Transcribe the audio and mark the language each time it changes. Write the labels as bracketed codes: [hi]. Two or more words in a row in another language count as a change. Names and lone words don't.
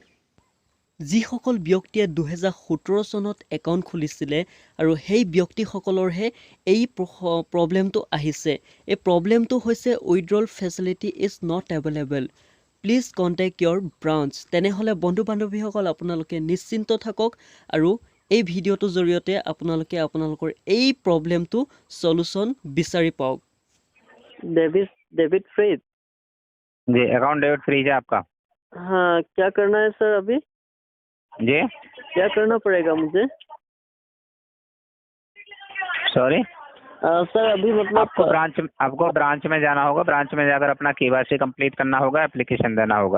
[as] যিসকল ব্যক্তিয়ে 2017 চনত একাউণ্ট খুলিছিলে আৰু সেই ব্যক্তিসকলৰহে এই প্ৰব্লেমটো আহিছে। এই প্ৰব্লেমটো হৈছে [en] withdrawal facility is not available, please contact your branch. [as] তেনেহ'লে বন্ধু বান্ধৱীসকল, আপোনালোকে নিশ্চিন্ত থাকক আৰু এই ভিডিঅ'টোৰ জৰিয়তে আপোনালোকে আপোনালোকৰ এই প্ৰব্লেমটো চলুশ্যন বিচাৰি পাওক। [en] debit freeze. [hi] जी [en] account debit freeze [hi] है आपका। हाँ, क्या करना है सर अभी? जी क्या करना पड़ेगा मुझे? सॉरी सर अभी मतलब आपको ब्रांच में जाना होगा। ब्रांच में जाकर अपना KYC कंप्लीट करना होगा, एप्लीकेशन देना होगा।